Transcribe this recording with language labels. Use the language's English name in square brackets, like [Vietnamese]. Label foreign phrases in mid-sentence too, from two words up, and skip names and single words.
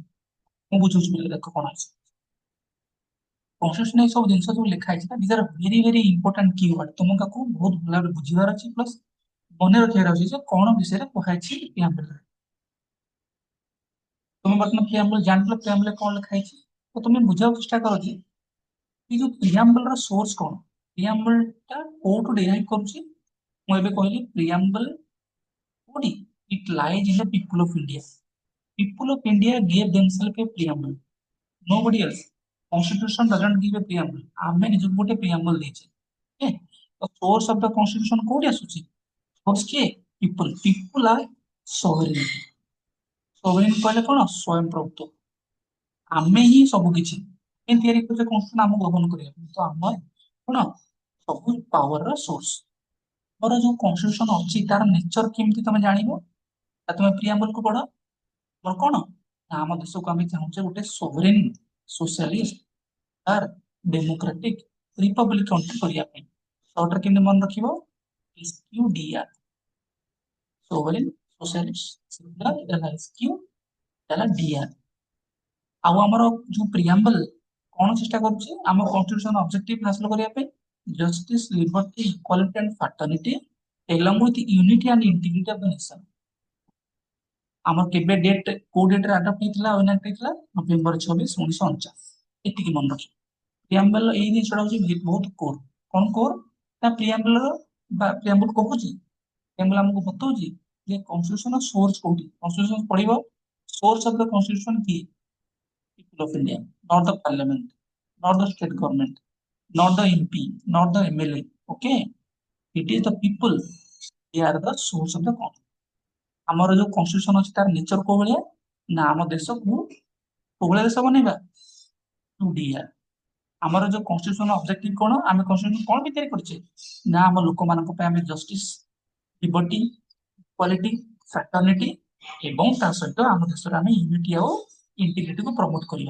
[Odia] ମୁଁ ବୁଝୁଛି ବୋଲି ଦେଖ କଣ ଅଛି କନଷ୍ଟିଟ୍ୟୁସନ ଏ ସବୁ ଜିନିଷ ସବୁ ଲେଖା ହେଇଛି ନା, [English] these are very very important keyword, [Odia] ତୁମକୁ ତାକୁ ବହୁତ ଭଲ ଭାବରେ ବୁଝିବାର ଅଛି ପ୍ଲସ୍ ମନେ ରଖିବାର ଅଛି ଯେ କଣ ବିଷୟରେ କୁହାଯାଇଛି ପ୍ରିଆମ୍ବଲରେ। ତୁମେ ବର୍ତ୍ତମାନ ପ୍ରିଆମ୍ବଲ ଜାଣିଲ ପ୍ରିଆମ୍ବଲରେ କଣ ଲେଖା ହେଇଛି, ତ ତୁମେ ବୁଝିବାକୁ ଚେଷ୍ଟା କର ଯେ ଏଇ ଯୋଉ ପ୍ରିଆମ୍ବଲର ସୋର୍ସ କଣ, ପ୍ରିଆମ୍ବଲଟା କୋଉଠୁ ଡେରାଇଭ୍ କରୁଛି। ମୁଁ ଏବେ କହିଲି ପ୍ରିଆମ୍ବଲ କୋଉଠି, [English] it lies in the people of India. People of India gave themselves a preamble, nobody else. Constitution doesn't give a preamble, [Odia] ଆମେ ନିଜକୁ ଗୋଟେ preamble ଦେଇଛେ। [English] Okay, the source of the constitution [Odia] କୋଉଠି ଆସୁଛି, [English] source କିଏ, people, people are sovereign। [Odia] sovereign କହିଲେ କଣ, ସ୍ୱୟଂ ପ୍ରଭୁତ୍ୱ, ଆମେ ହିଁ ସବୁ କିଛି କେମିତି ତିଆରି କରୁଛେ କନଷ୍ଟିଟ୍ୟୁସନ ଆମକୁ ଗଭର୍ଣ୍ଣ କରିବା ପାଇଁ, ତ ଆମ କଣ ସବୁ ପାୱାରର ସୋର୍ସ। ଆମର ଯୋଉ କନଷ୍ଟିଟ୍ୟୁସନ ଅଛି ତାର ନେଚର କେମିତି ତମେ ଜାଣିବ, ତମେ ପ୍ରିଆମ୍ବଲକୁ ପଢ। ମୋର କଣ ନା ଆମ ଦେଶକୁ ଆମେ ଚାହୁଁଛେ ଗୋଟେ [English] sovereign, socialist and democratic republic country [Odia] କରିବା ପାଇଁ। ସର୍ଟରେ କେମିତି ମନେ ରଖିବ, [English] SQDR, sovereign, socialist, secular, [Odia] ହେଲା SQ, ହେଲା DR। ଆଉ ଆମର ଯୋଉ ପ୍ରିଆମ୍ବଲ କଣ ଚେଷ୍ଟା କରୁଛି, ଆମ [English] constitution objective [Odia] ହାସଲ କରିବା ପାଇଁ, [English] justice, liberty, equality and fraternity along with unity and integrity of the nation। [Odia] ଆମର କେବେ ଡେଟ୍, କୋଉ ଡେଟରେ ଆଡପ୍ଟ ହେଇଥିଲା, ଇନାକ୍ଟ ହେଇଥିଲା, ନଭେମ୍ବର 26, 1949। ଏତିକି ମନେ ରଖିବ। ପ୍ରିଆମ୍ବଲ ଏଇ ଜିନିଷଟା ହଉଛି ବହୁତ କୋର। କଣ କୋର ନା ପ୍ରିଆମ୍ବଲର, ପ୍ରିଆମ୍ବଲ କହୁଛି, ପ୍ରିଆମ୍ବଲ ଆମକୁ ବତାଉଛି ଯେ କନଷ୍ଟିଟ୍ୟୁସନ ସୋର୍ସ କୋଉଠି। କନଷ୍ଟିଟ୍ୟୁସନ ପଢିବ, [English] source of the constitution [Odia] କିଏ, [English] people of India, not the parliament, not the state government, not the MP, not the MLA. Okay, it is the people, they are the source of the constitution। [Odia] ଆମର ଯୋଉ କନଷ୍ଟିଟ୍ୟୁସନ ଅଛି ତାର ନେଚର କୋଉ ଭଳିଆ ନା, ଆମ ଦେଶକୁ କୋଉ ଭଳିଆ ଦେଶ ବନେଇବା, ଟୁ ଡିଆର। ଆମର ଯୋଉ [English] constitution objective [Odia] କଣ, ଆମେ କନଷ୍ଟିଟ୍ୟୁସନ କଣ ବି ତିଆରି କରିଛେ ନା, ଆମ ଲୋକମାନଙ୍କ ପାଇଁ ଆମେ [English] justice, liberty, equality, fraternity [Odia] ଏବଂ ତା ସହିତ ଆମ ଦେଶରେ ଆମେ ୟୁନିଟି ଆଉ ଇଣ୍ଟିଗ୍ରିଟିକୁ ପ୍ରମୋଟ କରିବା।